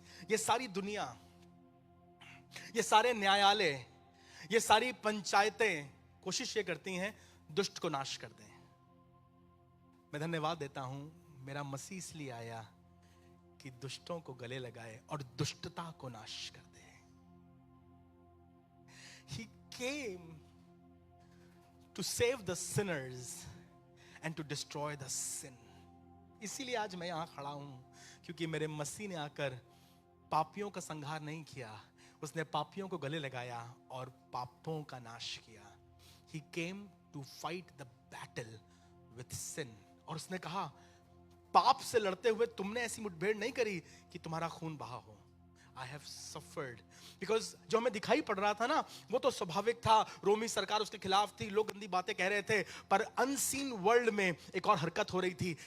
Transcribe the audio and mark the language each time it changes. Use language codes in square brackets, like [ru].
[hi] ये सारी दुनिया, ये सारे न्यायालय, ये सारी पंचायतें कोशिश ये करती हैं दुष्ट को नाश कर दें। मैं धन्यवाद देता हूं, मेरा मसीह इसलिए आया कि दुष्टों को गले लगाए और दुष्टता को नाश कर दे। [en] He came to save the sinners and to destroy the sin. [hi] इसीलिए आज मैं यहां खड़ा हूं, क्योंकि मेरे मसीह ने आकर पापियों का संहार नहीं किया, उसने पापियों को गले लगाया और पापों का नाश किया। [en] He came to fight the battle with sin. [hi] और उसने कहा, पाप से लड़ते हुए तुमने ऐसी मुठभेड़ नहीं करी कि तुम्हारा खून बहा हो। [en] I have suffered. [hi] Because जो हमें दिखाई पड़ रहा था ना, वो तो स्वाभाविक था। रोमी सरकार उसके खिलाफ थी, लोग गंदी बातें कह रहे थे, पर [en] unseen world [hi] में एक और हरकत हो रही थी।